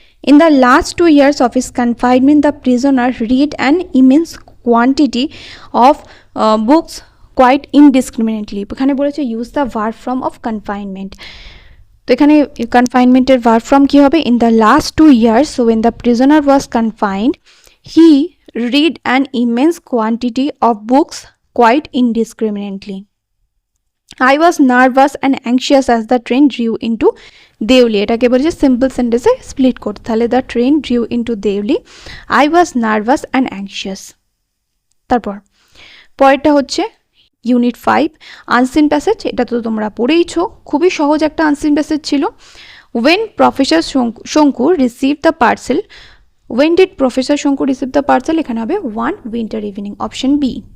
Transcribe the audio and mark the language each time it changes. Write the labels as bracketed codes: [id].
[en] In the last 2 years of his confinement, the prisoner read an immense quantity of books quite indiscriminately. [bn] এখানে বলেছে [en] use the verb form of confinement. [bn] তো এখানে কনফাইনমেন্টের verb form কি হবে? [en] In the last 2 years, so when the prisoner was confined, he read an immense quantity of books quite indiscriminately. I was nervous and anxious as the train drew into Deoli. [bn] এটাকে বলেছে simple সেন্টেন্সে split করতে। [en] তাহলে the train drew into Deoli. I was nervous and anxious. [bn] তারপর পরেরটা হচ্ছে unit 5 unseen passage. এটা তো তোমরা পড়েইছো, খুবই সহজ একটা আনসিন প্যাসেজ ছিল। [en] When Professor Shonku received the parcel, when did Professor Shonku receive the parcel? [bn] এখানে হবে [en] one winter evening, [bn] option B.